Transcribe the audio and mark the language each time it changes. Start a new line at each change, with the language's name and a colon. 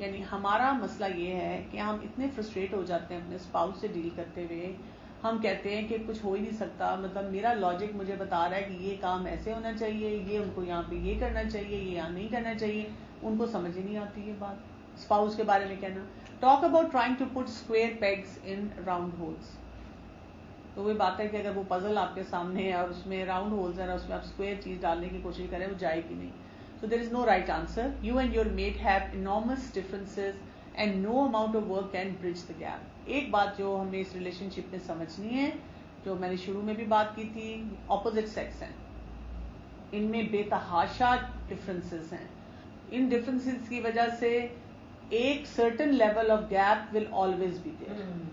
Urdu: یعنی ہمارا مسئلہ یہ ہے کہ ہم اتنے فرسٹریٹ ہو جاتے ہیں اپنے اسپاؤس سے ڈیل کرتے ہوئے، ہم کہتے ہیں کہ کچھ ہو ہی نہیں سکتا، مطلب میرا لاجک مجھے بتا رہا ہے کہ یہ کام ایسے ہونا چاہیے، یہ ان کو یہاں پہ یہ کرنا چاہیے، یہ یہاں نہیں کرنا چاہیے. ان کو سمجھ ہی نہیں آتی یہ بات. اسپاؤس کے بارے میں کہنا،
English: Talk about trying to put square pegs in round holes.
Urdu: تو وہ بات ہے کہ اگر وہ پزل آپ کے سامنے ہے اور اس میں راؤنڈ ہولز ہیں اور اس میں آپ اسکوئر چیز ڈالنے کی کوشش کریں وہ جائے گی نہیں.
English: So there is no right answer. You and your mate have enormous differences and no amount of work can bridge the gap.
Urdu: ایک بات جو ہمیں اس ریلیشن شپ میں سمجھنی ہے، جو میں نے شروع میں بھی بات کی تھی، اپوزٹ سیکس ہیں، ان میں بے تحاشا ڈفرینسز ہیں. ان ڈفرینسز کی وجہ سے ایک
English: Certain level of gap will always be there.